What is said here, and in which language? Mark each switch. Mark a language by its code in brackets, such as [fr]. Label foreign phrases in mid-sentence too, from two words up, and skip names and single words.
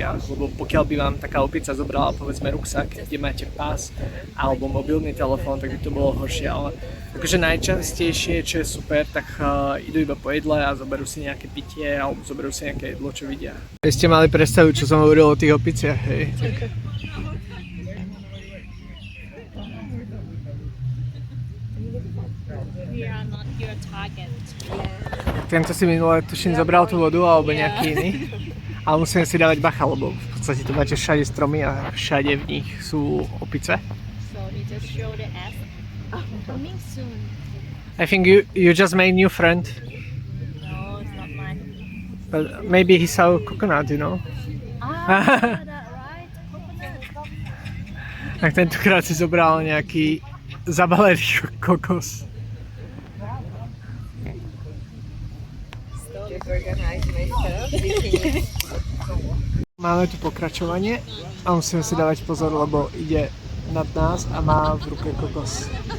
[sk] Lebo pokiaľ by vám taká opica zobrala povedzme ruksak, kde máte pás alebo mobilný telefón, tak by to bolo horšie. Ale akože najčastejšie, čo je super, tak idú iba po jedle a zoberú si nejaké pitie alebo zoberú si nejaké jedlo, čo vidia. Vy ste mali predstavu, čo som hovoril o tých opiciach, hej? [en] We are not your target. [sk] Tento si minulé tuším zobral tú vodu alebo nejaký iný. Ale musíme si dávať bacha, lebo v podstate tu máte všade stromy a všade v nich sú opice. [en] So he just showed the app. Coming soon. I think you just made new friend. No, it's not mine. But maybe he saw coconut, you know? Ah, that right. Coconut. [sk] Tak tentokrát si zobral nejaký zabalený kokos. Máme tu pokračovanie a musíme si dávať pozor, lebo ide nad nás a má v ruke kokos.